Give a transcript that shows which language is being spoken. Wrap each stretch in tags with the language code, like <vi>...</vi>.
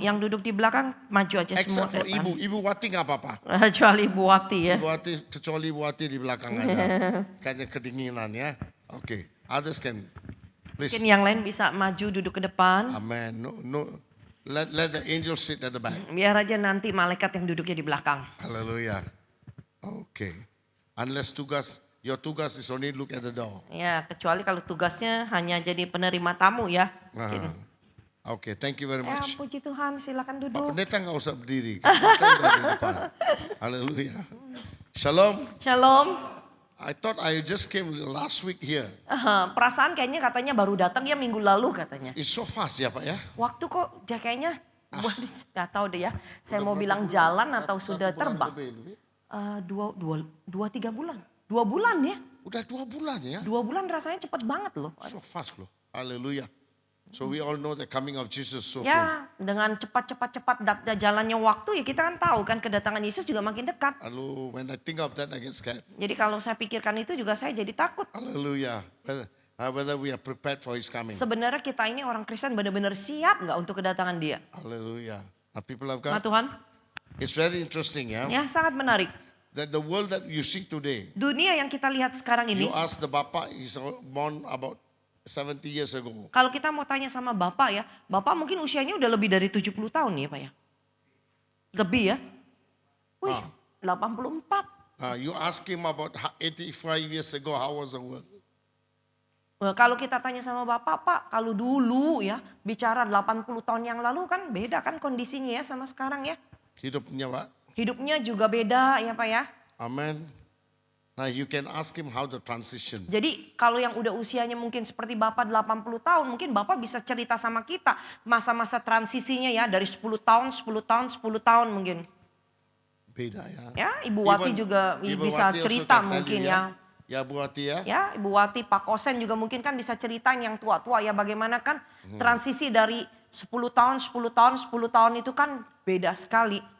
<id>yang duduk di belakang maju aja semua</id> <en>Except for</en> <id>depan. Ibu Wati nggak apa-apa. Kecuali Ibu Wati ya. Kecuali Ibu Wati di belakang aja. Kayaknya kedinginan ya.</id> <en>Okay, others can. Please.</en> <id>Mungkin yang lain bisa maju duduk ke depan.</id> <en>Amen. No. Let the angels sit at the back.</en> <id>Biar aja nanti malaikat yang duduknya di belakang.</id> <en>Hallelujah. Okay. Unless your</en> <id>tugas</id> <en>is only look at the door.</en> <id>Ya, kecuali kalau tugasnya hanya jadi penerima tamu ya.</id> <en>Okay, thank you very</en> <id>Ya,</id> <en>much.</en> <id>puji Tuhan, silakan Pak duduk. Pendeta nggak usah berdiri. Kita udah di depan. Hallelujah. Shalom. Shalom.</id> <en>I thought I just came last week here.</en> <id>Perasaan kayaknya katanya baru datang ya minggu lalu katanya.</id> <en>It's so fast</en> <id>ya Pak ya. Waktu kok kayaknya nggak tahu deh ya. Saya mau bilang jalan atau sudah terbang. Lebih. 2-3 bulan. 2 bulan ya. Udah 2 bulan ya. 2 bulan rasanya cepat banget loh.</id> <en>So fast loh. Hallelujah. So we all know the coming of Jesus so soon.</en> <id>Ya, dengan cepat jalannya waktu ya kita kan tahu kan kedatangan Yesus juga makin dekat. Lalu</id> <en>when I think of that I get scared.</en> <id>Jadi kalau saya pikirkan itu juga saya jadi takut. Hallelujah.</id> <en>Whether we are prepared for His coming.</en> <id>Sebenarnya kita ini orang Kristen benar-benar siap nggak untuk kedatangan Dia?</id> <en>Hallelujah. Now people of</en> <id>Nah Tuhan,</id> <en>it's very interesting ya.</en> <id>ya sangat menarik.</id> <en>That the world that you see today,</en> <id>Dunia yang kita lihat sekarang ini,</id> <en>you ask the Bapa, he's born about 70 years ago.</en> <id>kalau kita mau tanya sama Bapak ya, Bapak mungkin usianya udah lebih dari 70 tahun nih Pak ya? Lebih ya? Wih, 84.</id> <en>You ask him about 85 years ago, how was the world?</en> <id>Nah, kalau kita tanya sama Bapak, Pak, kalau dulu ya bicara 80 tahun yang lalu kan beda kan kondisinya ya sama sekarang ya. Hidupnya Pak. Hidupnya juga beda ya Pak ya. Amen.</id> <en>Now you can ask him how the transition.</en> <id>Jadi kalau yang udah usianya mungkin seperti Bapak 80 tahun, mungkin Bapak bisa cerita sama kita masa-masa transisinya ya dari 10 tahun mungkin. Beda ya. Ya, Ibu Wati juga bisa</id> <en>Wati also</en> <id>cerita</id> <en>can tell</en> <id>mungkin</id> <en>you,</en> <id>ya. Ya Bu Wati ya. Ya, Ibu Wati, Pak Kosen juga mungkin kan bisa ceritain yang tua-tua ya bagaimana kan transisi dari 10 tahun itu kan beda sekali.</id>